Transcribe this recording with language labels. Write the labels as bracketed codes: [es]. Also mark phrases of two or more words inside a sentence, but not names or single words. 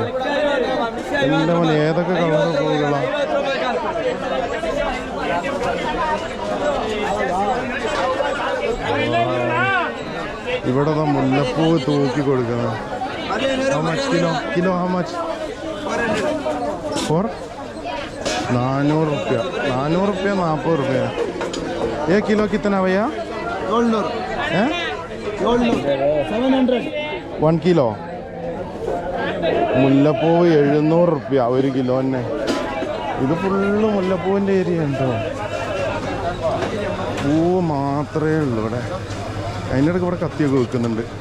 [ml] എൻ്റെ മോനെ ഏതൊക്കെ കളർ പൂവുകളാ. ഇവിടെ മുല്ലപ്പൂ തൂക്കി കൊടുക്കുന്നത്. [en] how much kilo how much? 400 रुपया. [hi] 400 रुपया 40 रुपया. एक किलो कितना भैया? 700. [ml] 1 കിലോ. മുല്ലപ്പൂവ് 700 റുപ്യ 1 കിലോ തന്നെ. ഇത് ഫുള്ള് മുല്ലപ്പൂവിൻ്റെ ഏരിയ ഉണ്ടോ. പൂവ് മാത്രമേ ഉള്ളൂ ഇവിടെ. അതിൻ്റെ ഇടയ്ക്ക് ഇവിടെ കത്തിയൊക്കെ വെക്കുന്നുണ്ട്.